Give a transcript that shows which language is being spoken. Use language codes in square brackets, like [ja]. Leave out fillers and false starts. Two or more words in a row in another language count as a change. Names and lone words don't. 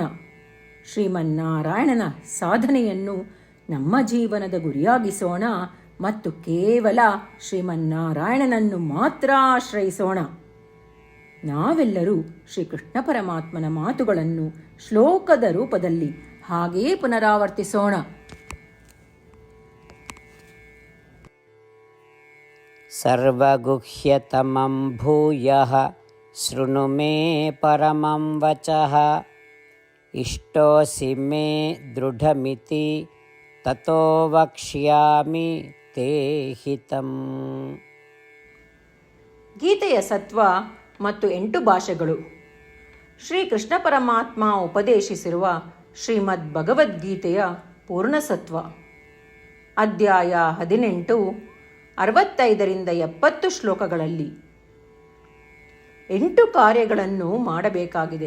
[kn] ಶ್ರೀಮನ್ನಾರಾಯಣನ ಸಾಧನೆಯನ್ನು ನಮ್ಮ ಜೀವನದ ಗುರಿಯಾಗಿಸೋಣ ಮತ್ತು ಕೇವಲ ಶ್ರೀಮನ್ನಾರಾಯಣನನ್ನು ಮಾತ್ರ ಆಶ್ರಯಿಸೋಣ. ನಾವೆಲ್ಲರೂ ಶ್ರೀಕೃಷ್ಣ ಪರಮಾತ್ಮನ ಮಾತುಗಳನ್ನು ಶ್ಲೋಕದ ರೂಪದಲ್ಲಿ ಹಾಗೆಯೇ ಪುನರಾವರ್ತಿಸೋಣ. [sa] ಸರ್ವಗುಹ್ಯತಮಂ ಭೂಯಃ ಶೃಣು ಮೇ ಪರಮಂ ವಚಃ ಇಷ್ಟೋಸಿ ಮೇ ದೃಢಮಿತಿ ತತೋ ವಕ್ಷ್ಯಾಮಿ ತೇ ಹಿತಂ. [kn] ಗೀತೆಯ ಸತ್ವ ಮತ್ತು 8 ಭಾಷೆಗಳು. ಶ್ರೀಕೃಷ್ಣ ಪರಮಾತ್ಮ ಉಪದೇಶಿಸಿರುವ ಶ್ರೀಮದ್ ಭಗವದ್ಗೀತೆಯ ಪೂರ್ಣಸತ್ವ. ಅಧ್ಯಾಯ 18, 65ರಿಂದ 70 ಶ್ಲೋಕಗಳಲ್ಲಿ 8 ಕಾರ್ಯಗಳನ್ನು ಮಾಡಬೇಕಾಗಿದೆ.